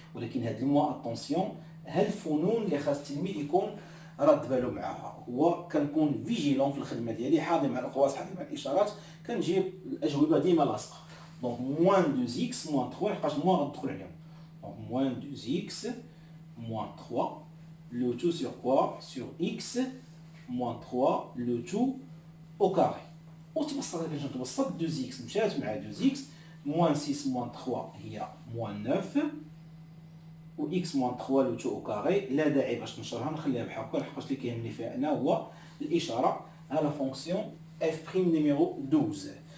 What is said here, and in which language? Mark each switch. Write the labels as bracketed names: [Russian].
[Arabic] ولكن هاد الموا اتونسيون هاد الفنون اللي خاص التلميذ يكون رد بالو معاها. هو كنكون فيجيلون في الخدمه ديالي حاضر مع الاقواس حاضر مع الاشارات كنجيب الاجوبه ديما لاصقه. دونك موان 2 اكس موان 3 لحقاش موان غندخل عليهم. دونك موان 2 اكس موان 3 [French] le tout sur quoi? Sur x moins 3 le tout au carré. [Arabic] وتبسط هذا كنجي نتبسط 2 اكس مشات مع 2 اكس موان 6 موان 3 هي موان 9 و اكس موان 3 لو تو او كاري. لا داعي باش نشرها نخليها بحال هكا لحقاش اللي كيهمني فيها انا هو الاشاره على فونكسيون اف بريم نيميرو 12.